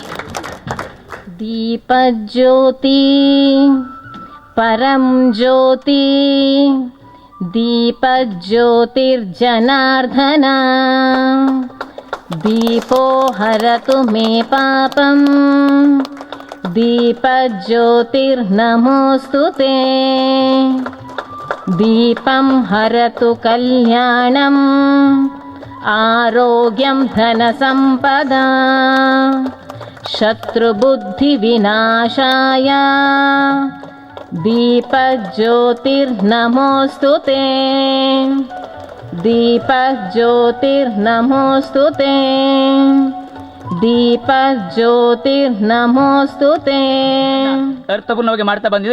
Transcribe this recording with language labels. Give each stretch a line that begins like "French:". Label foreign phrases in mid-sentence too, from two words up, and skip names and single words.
Sanskrit: ದೀಪಜ್ಯೋತಿ ಪರಂ ಜ್ಯೋತಿ ದೀಪಜ್ಯೋತಿರ್ಜನಾರ್ದನ ದೀಪೋ ಹರತು ಮೇ ಪಾಪಂ ದೀಪಜ್ಯೋತಿರ್ನಮೋಸ್ತುತೇ ದೀಪಂ ಹರತು ಕಲ್ಯಾಣಂ ಆರೋಗ್ಯಂ ಧನ ಸಂಪದಾ ಶತ್ರುಬುದ್ಧಿ ವಿನಾಶಾಯ ದೀಪಜ್ಯೋತಿರ್ನಮೋಸ್ತುತೇ ದೀಪಜ್ಯೋತಿರ್ನಮೋಸ್ತುತೇ ದೀಪಜ್ಯೋತಿರ್ನಮೋಸ್ತುತೇ
Kannada: ಅರ್ಥಪೂರ್ಣವಾಗಿ ಮಾಡ್ತಾ ಬಂದಿದ್ದಾರೆ.